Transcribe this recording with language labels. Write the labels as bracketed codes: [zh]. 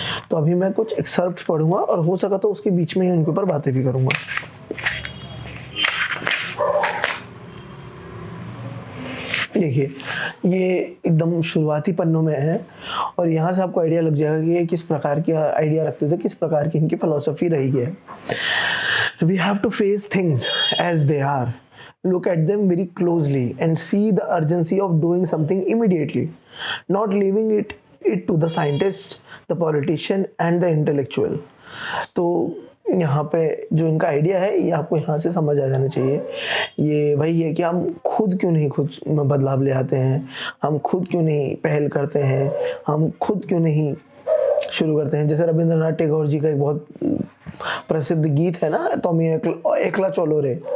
[hi] तो अभी मैं कुछ एक्सर्प्ट्स पढ़ूंगा और हो सका तो उसके बीच में ही उनके ऊपर बातें भी करूँगा। देखिए, ये एकदम शुरुआती पन्नों में है और यहाँ से आपको आइडिया लग जाएगा कि ये किस प्रकार की आइडिया रखते थे, किस प्रकार की इनकी फिलॉसफी रही है। [en] We have to face things as they are, look at them very closely and see the urgency of doing something immediately, not leaving it to the scientist, the politician and the intellectual। [hi] तो यहाँ पे जो इनका idea है ये आपको यहाँ से समझ आ जाना चाहिए। ये वही है कि हम खुद क्यों नहीं खुद में बदलाव ले आते हैं, हम खुद क्यों नहीं पहल करते हैं, हम खुद क्यों नहीं शुरू करते हैं। जैसे रविंद्रनाथ टैगोर जी का एक बहुत प्रसिद्ध गीत है ना, तो मैं एकला चलो रे,